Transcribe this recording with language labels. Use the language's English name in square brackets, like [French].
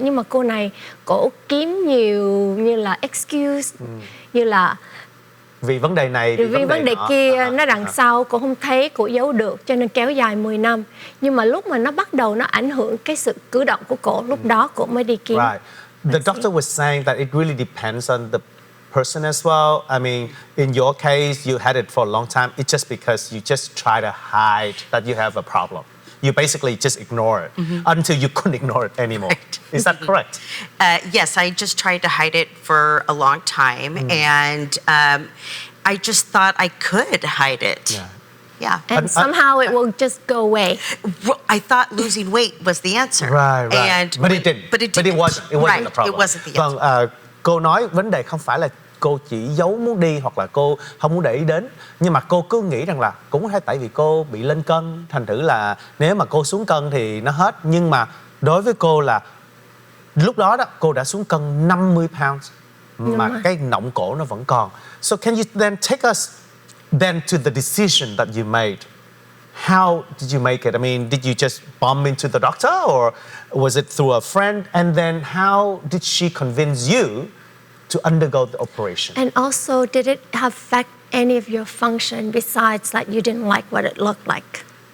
[Vietnamese] Nhưng mà cô này cổ kiếm nhiều như là excuse, như là vì vấn đề này, vì vấn đề kia nó đằng sau cô không thấy, cô giấu được, cho nên kéo dài 10 năm. Nhưng mà lúc mà nó bắt đầu nó ảnh hưởng cái sự cử động của cổ, lúc đó cô mới đi kiếm. [English] The doctor was saying that it really depends on the person as well. I mean, in your case, you had it for a long time. It's just because you just try to hide that you have a problem. You basically just ignore it until you couldn't ignore it anymore. Right. Is that correct? Yes, I just tried to hide it for a long time, and I just thought I could hide it. Yeah. And somehow it will just go away. I thought losing weight was the answer. Right. And But it didn't. But it wasn't. It wasn't the problem. It wasn't the answer. [Vietnamese] Cô nói vấn đề không phải là cô chỉ giấu muốn đi hoặc là cô không muốn để ý đến, nhưng mà cô cứ nghĩ rằng là cũng có thể tại vì cô bị lên cân, thành thử là nếu mà cô xuống cân thì nó hết. Nhưng mà đối với cô là lúc đó cô đã xuống cân 50 pounds mà cái nọng cổ nó vẫn còn. [English] So can you then take us then to the decision that you made? How did you make it? I mean, did you just bump into the doctor, or was it through a friend? And then how did she convince you to undergo the operation? And also, did it affect any of your function besides that you didn't like what it looked like?